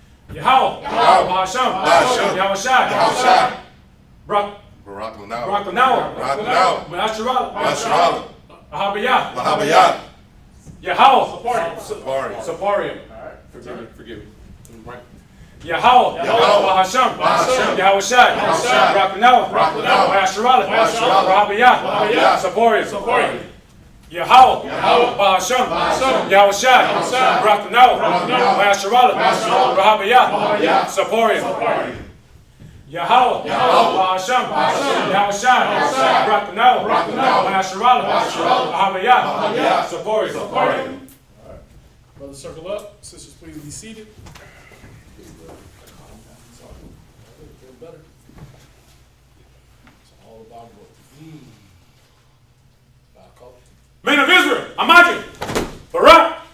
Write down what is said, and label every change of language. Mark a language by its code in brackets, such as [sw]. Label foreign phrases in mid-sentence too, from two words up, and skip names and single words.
[en] Yahweh. Bahasham. Yahushai. Barak Lanawa. Menasharala. Ahabiyah. Yahweh. Saparium. Forgive me. Right. Yahweh. Bahasham. Yahushai. Barak Lanawa. Menasharala. Ahabiyah. Saparium. Yahweh, Bahasham, Yahushai, Barak Lanawa, Menasharala, Ahabiyah, Saparium. Yahweh, Bahasham, Yahushai, Barak Lanawa, Menasharala, Ahabiyah, Saparium. Brothers, circle up. Sisters, please be seated. Feel better. It's all about what? Men of Israel, imagine, Barak,